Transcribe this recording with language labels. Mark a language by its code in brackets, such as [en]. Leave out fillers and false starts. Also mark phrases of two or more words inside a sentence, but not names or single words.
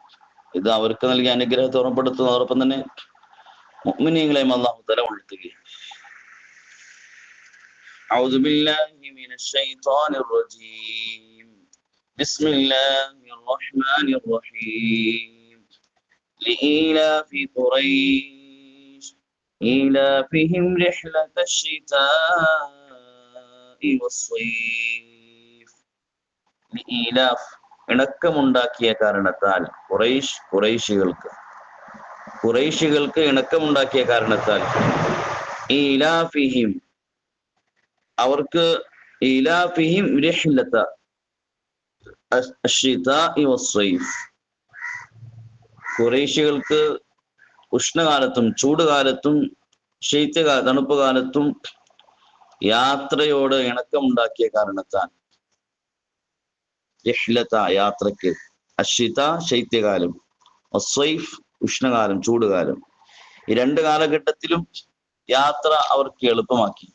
[ml] ഇത് അവർക്ക് നൽകിയ അനുഗ്രഹത്തെ ഓർമ്മപ്പെടുത്തുന്നതോടൊപ്പം തന്നെ മുഅ്മിനീങ്ങളെയും [ar] الله تعالى [ml] ഉണർത്തുകയാണ്. [ar] أعوذ بالله من الشيطان الرجيم. بسم الله الرحمن الرحيم. لإيلاف قريش إيلافهم رحلة الشتاء والصيف. [ml] لإيلاف ഇണക്കമുണ്ടാക്കിയ കാരണത്താൽ, ഖുറൈശികൾക്ക് ഇണക്കമുണ്ടാക്കിയ കാരണത്താൽ, ഈലാഫിഹിം അവർക്ക്, [ar] إيلافهم رحلة الشتاء والصيف [ml] ഖുറൈശികൾക്ക് ഉഷ്ണകാലത്തും ചൂടുകാലത്തും ശൈത്യകാല തണുപ്പ് കാലത്തും യാത്രയോട് ഇണക്കമുണ്ടാക്കിയ കാരണത്താൽ, റിഹ്ലത യാത്രക്ക്, അശ്ശിത ശൈത്യകാലം, അസ്സൈഫ് ഉഷ്ണകാലം ചൂടുകാലം, ഈ 2 കാലഘട്ടത്തിലും യാത്ര അവർക്ക് എളുപ്പമാക്കി.